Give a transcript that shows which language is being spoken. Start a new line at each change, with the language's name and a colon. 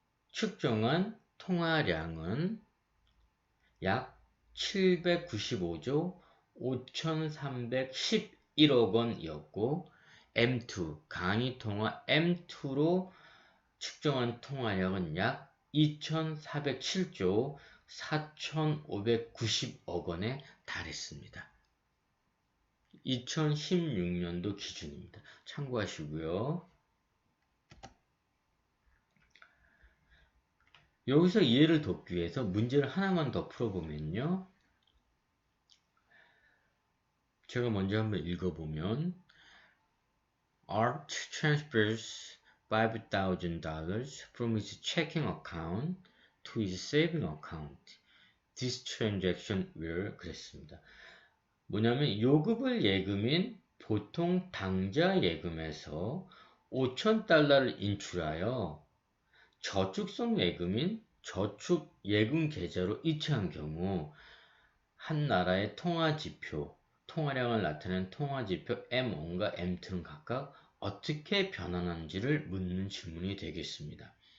Korean: 측정한 통화량은 약 795조 5,311억 원이었고 M2, 강의통화 M2로 측정한 통화량은 약 2,407조 4,590억 원에 달했습니다. 2016년도 기준입니다. 참고하시고요. 여기서 이해를 돕기 위해서 문제를 하나만 더 풀어보면요. 제가 먼저 한번 읽어보면
English: Art transfers $5,000 from his checking account to his saving account. This transaction will
Korean: 그랬습니다. 뭐냐면 요금을 예금인 보통 당좌 예금에서 5,000달러를 인출하여 저축성 예금인 저축 예금 계좌로 이체한 경우 한 나라의 통화량을 나타내는 통화지표 M1과 M2는 각각 어떻게 변환하는지를 묻는 질문이 되겠습니다.